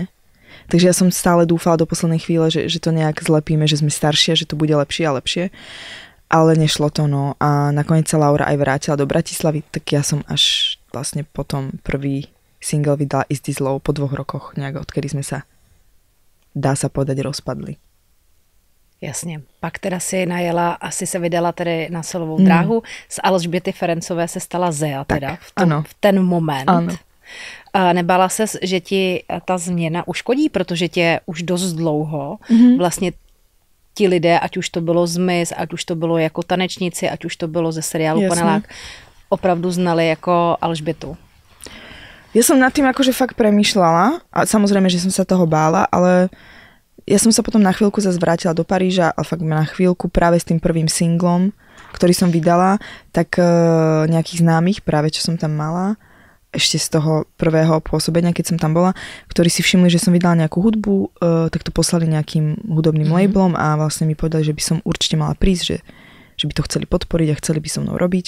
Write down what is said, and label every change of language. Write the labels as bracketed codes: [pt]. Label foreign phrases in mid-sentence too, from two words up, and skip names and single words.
[sk] Takže ja som stále dúfala do poslednej chvíle, že to nejak zlepíme, že sme staršie, že to bude lepšie a lepšie. Ale nešlo to, no. A nakoniec sa Laura aj vrátila do Bratislavy, tak ja som až vlastne potom prvý single vydala Is This Love po 2 rokoch, nejak odkedy sme sa, dá sa povedať, rozpadli. [cs] Jasně. Pak teda si najela, asi se vydala tedy na solovou dráhu. Z Alžběty Ferencové se stala Zea teda v ten moment. Ano. A nebála ses, že ti ta změna uškodí, protože tě už dost dlouho vlastně ti lidé, ať už to bylo z Miss, ať už to bylo jako tanečnici, ať už to bylo ze seriálu Panelák, opravdu znali jako Alžbětu. [sk] Ja som nad tým akože fakt premýšľala a samozrejme, že som sa toho bála, ale ja som sa potom na chvíľku zase vrátila do Paríža a fakt na chvíľku práve s tým prvým singlom, ktorý som vydala, tak nejakých známych, práve čo som tam mala, ešte z toho prvého pôsobenia, keď som tam bola, ktorí si všimli, že som vydala nejakú hudbu, tak to poslali nejakým hudobným labelom a vlastne mi povedali, že by som určite mala prísť, že by to chceli podporiť a chceli by so mnou robiť.